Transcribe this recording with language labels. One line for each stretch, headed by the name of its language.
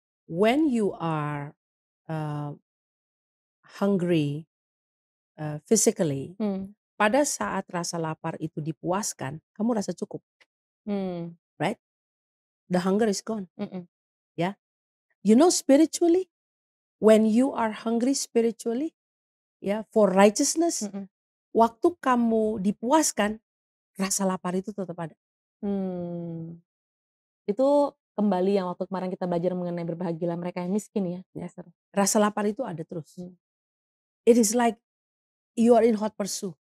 English: When you are, eee, hungry, physically, Mmm.
Indonesian: pada saat rasa lapar itu dipuaskan, kamu rasa cukup, Mmm.
English: right? The hunger is gone, Mhm.
Indonesian: ya.
English: You know spiritually, when you are hungry spiritually,
Indonesian: ya,
English: for righteousness, Mhm.
Indonesian: waktu kamu dipuaskan, rasa lapar itu tetap ada. Mmm. Itu kembali yang waktu kemarin kita belajar mengenai berbahagialah mereka yang miskin ya, Ya. Pastor? Rasa lapar itu ada terus. Mmm.
English: It is like you are in hot pursuit.